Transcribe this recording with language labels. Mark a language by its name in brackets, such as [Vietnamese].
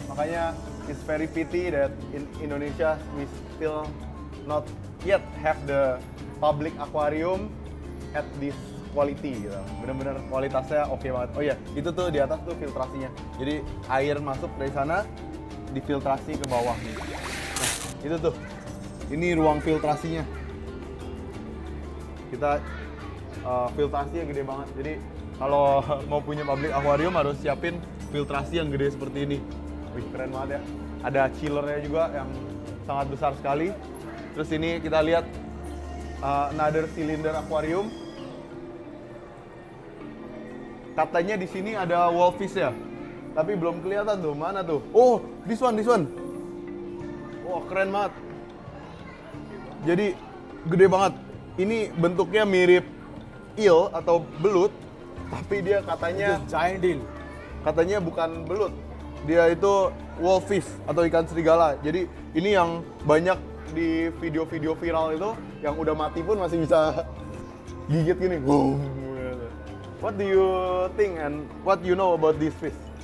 [English] Makanya it's very pity that in Indonesia we still not yet have the public aquarium at this quality gitu. [Indonesian] Bener-bener kualitasnya oke banget. Oh iya, itu tuh di atas tuh filtrasinya. Jadi air masuk dari sana difiltrasi ke bawah nih. Nah, itu tuh. Ini ruang filtrasinya. Kita filtrasinya gede banget. Jadi kalau mau punya public aquarium harus siapin filtrasi yang gede seperti ini. Wih, keren banget ya. Ada chillernya juga yang sangat besar sekali. Terus ini kita lihat another cylinder aquarium. Katanya di sini ada wolfish ya, tapi belum kelihatan tuh, mana tuh? [English] Oh, this one. [Indonesian] Wah, keren banget. Jadi gede banget. Ini bentuknya mirip eel atau belut, tapi dia katanya [English] This giant deal. [Indonesian] katanya bukan belut. Dia itu wolfish atau ikan serigala. Jadi ini yang banyak di video-video viral itu, yang udah mati pun masih bisa gigit gini. Wow. [English] What do you think and what you know about this fish?